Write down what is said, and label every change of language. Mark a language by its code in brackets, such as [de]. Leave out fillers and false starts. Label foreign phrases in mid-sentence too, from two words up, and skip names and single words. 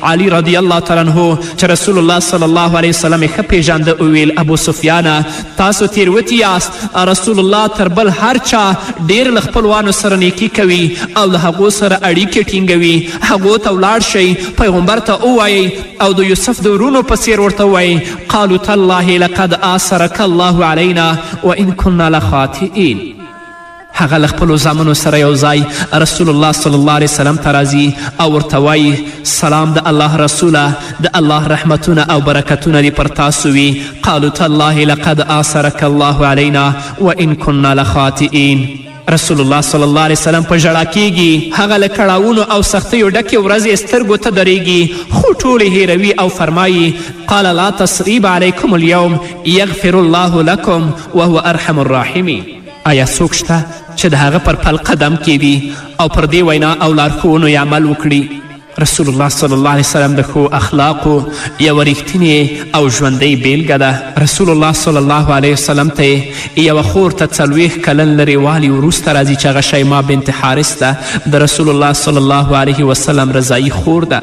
[ps] علي رضی الله تعالی عنه چې رسول الله صلی الله علیه وسلم یې ښه پیژانده وویل ابو سفیانه تاسو تیروتي یاست. رسول الله تر بل هر چا ډېر له خپلوانو سره نیکي کوي او له هغو سره اړیکې ټینګوي. هغو ته ولاړ شئ، پیغمبر ته ووایئ او د یوسف د ورونو په څیر ورته ووایئ [ar] قالوا تالله لقد آثرک الله علینا وان کنا لخاطئین. [ps] هغه له خپلو زامنو سره یو ځای رسول الله صلی الله علیه وسلم ته راځي او ورته وایي سلام د الله رسوله، د الله رحمتونه او برکتونه دې پر تاسو وي. [ar] قالوا تالله لقد آثرک الله علینا وان کنا لخاطئین. [ps] رسول الله صلی الله علیه وسلم په ژړا کیږي، هغه له کړاوونو او سختیو ډکې ورځې سترګو ته درېږي خو ټولې هیروي او فرمایي [ar] قال لا تصریب علیکم اليوم یغفر الله لکم وهو ارحم الراحمین. [ps] آیا څوک شته چې د هغه پر پل قدم کیدي او پر دې وینا او لارښوونو یې عمل وکړي؟ رسول الله صلی الله علیه وسلم د ښو اخلاقو یوه ریښتینې او ژوندۍ بیلګه ده. رسول الله صلی الله علیه وسلم ته یوه خور ته 40 کلن لرې والي وروسته راځي چې هغه شیما بنت حارث ده، د رسول الله صلی الله علیه وسلم رضایي خور ده.